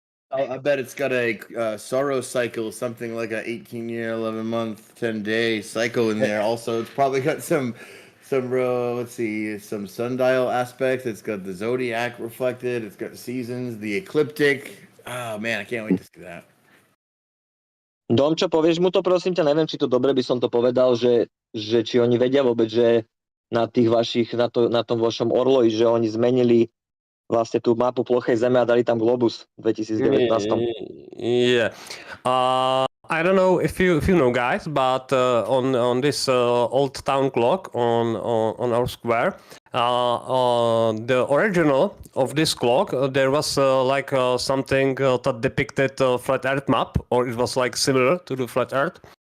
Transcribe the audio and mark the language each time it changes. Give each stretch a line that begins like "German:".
English: I bet it's got a Soros cycle, something like a 18-year, 11-month, 10-day cycle in there. Also, it's probably got some let's see, some sundial aspects. It's got the zodiac reflected. It's got the seasons, the ecliptic. Oh man, I can't wait to see that.
Slovak: Domčo, povieš mu to, prosím ťa, neviem, či to dobre by som to povedal, že či oni vedia vôbec, že na tých vašich, na tom vašom orloji, že oni zmenili vlastne tú mapu plochej Zeme a dali tam globus v 2019.
English: Yeah. I don't know if you know, guys, but on this old town clock on our square, the original of this clock, there was something that depicted flat Earth map, or it was like similar to the flat Earth.